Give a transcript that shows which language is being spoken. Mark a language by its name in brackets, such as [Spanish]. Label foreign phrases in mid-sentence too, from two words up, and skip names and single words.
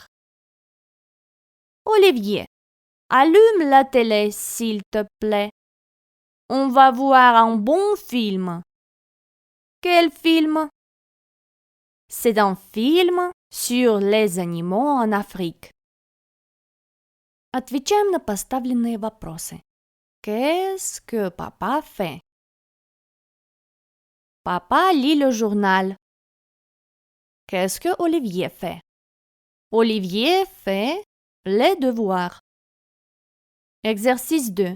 [French] Olivier, allume la télé, s'il te plaît. On va voir un bon film. Quel film? C'est un film sur les animaux en Afrique. [Russian] Отвечаем на поставленные вопросы. [French] Qu'est-ce que papa fait? Papa lit le journal. Qu'est-ce que Olivier fait? Olivier fait les devoirs. Exercice 2.